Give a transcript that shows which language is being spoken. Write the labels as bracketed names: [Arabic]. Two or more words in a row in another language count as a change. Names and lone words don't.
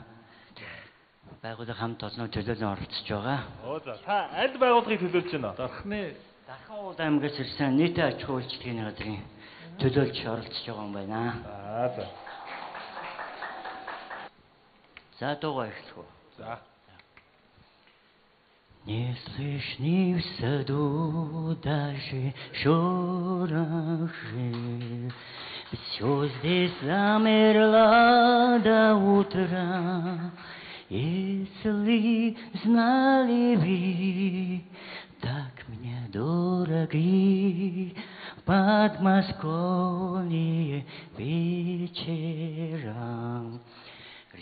[Mongolian] Байгууллага хамт олон төлөөлөн оролцож байгаа. Оо за та аль байгууллагыг төлөөлж байна? Дархан уул аймгаас ирсэн нийтийн аж ахуй үйлчлэгийн газрын төлөөлж оролцож байгаа юм байна. За. За дугаар эхлэх үү? За. [Russian] Не слышны в саду даже шорохи. Все здесь замерло до утра. Если знали вы, так мне дороги Подмосковье вечером.